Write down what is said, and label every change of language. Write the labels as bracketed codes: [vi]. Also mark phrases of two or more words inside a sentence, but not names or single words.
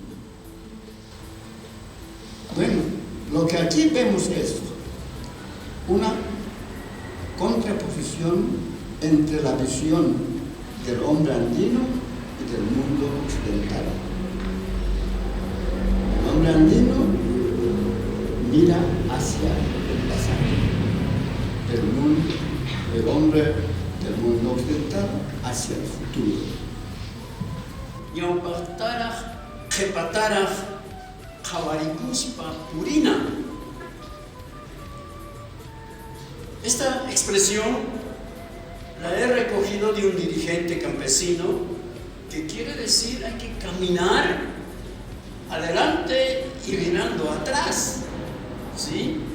[es] Bueno, lo que aquí vemos es una contraposición entre la visión del hombre andino y del mundo occidental. El hombre andino mira hacia el pasado, el hombre del mundo occidental hacia el futuro. [qu] Ñawpaqtaraq qhipataraq qhawarikuspa purina. [es] Esta expresión la he recogido de un dirigente campesino que quiere decir hay que caminar adelante y mirando atrás, ¿sí?